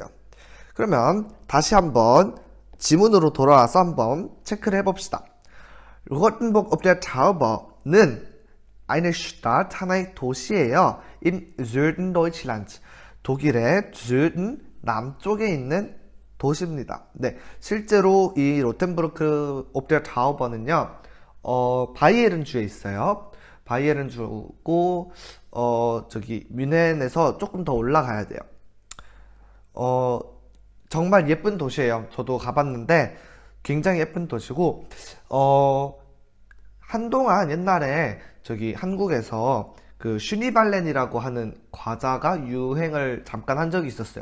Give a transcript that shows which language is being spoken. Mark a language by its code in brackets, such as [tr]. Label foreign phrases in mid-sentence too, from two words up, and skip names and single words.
[ko] 그러면 다시 한번 지문으로 돌아와서 한번 체크를 해봅시다. [de] Rothenburg ob der Tauber는 eine Stadt, [ko] 하나의 도시예요. [de] im Süden Deutschlands. [ko] 독일의 Süden, 남쪽에 있는 도시입니다. 네, 실제로 이 로텐부르크 ob der Tauber는요, 바이에른주에 있어요. 바이에른주고, 저기 뮌헨에서 조금 더 올라가야 돼요. 정말 예쁜 도시예요. 저도 가봤는데 굉장히 예쁜 도시고, 한동안 옛날에 저기 한국에서 그 슈니발렌이라고 하는 과자가 유행을 잠깐 한 적이 있었어요.